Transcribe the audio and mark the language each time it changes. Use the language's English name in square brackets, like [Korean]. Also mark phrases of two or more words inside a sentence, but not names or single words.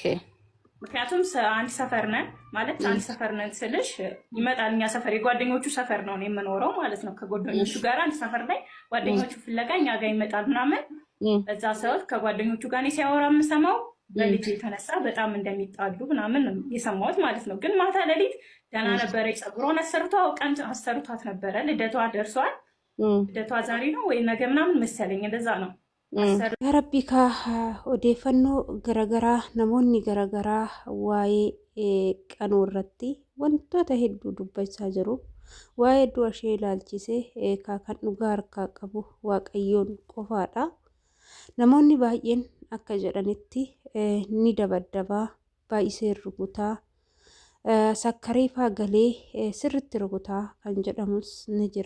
[Amharic] ምክንያቱም አንድ ሰፈር ነን ማለት አንድ ሰፈር ነን ስልሽ ይመጣል። እኛ ሰፈር የጓደኞቹ ሰፈር ነው የምኖረው ማለት ነው። ከጓደኞቹ ጋር አንድ ሰፈር ላይ ጓደኞቹ ፍለጋ እኛ ጋር ይመጣል ምናምን። በዛ ሰዓት ከጓደኞቹ ጋር እኔ ሲያወራ የምሰማው በልጅ የተነሳ በጣም እንደሚጣሉ ምናምን የሰማሁት ማለት ነው። ግን ማታ ሌሊት ደህና ነበረ። ፀጉሯን ቀን አሰርቷት ነበረ። ልደቷ ደርሷል። ልደቷ ዛሬ ነው ወይ ነገ ምናምን መሰለኝ፣ እንደዛ ነው። [Oromo] Rabbi ka odeeffannoo garaagaraa namoonni garaagaraa waa'ee qanuu irratti wantoota hedduu dubbachaa jiru. Waa'ee du'a ishee ilaalchisee kan dhugaa harkaa qabu Waaqayyoon qofaadha. Namoonni baay'een akka jedhanitti ni dabaddabaa, baay'isee rukutaa, sakkareefaa galee sirriitti rukutaa kan jedhamus ni jira.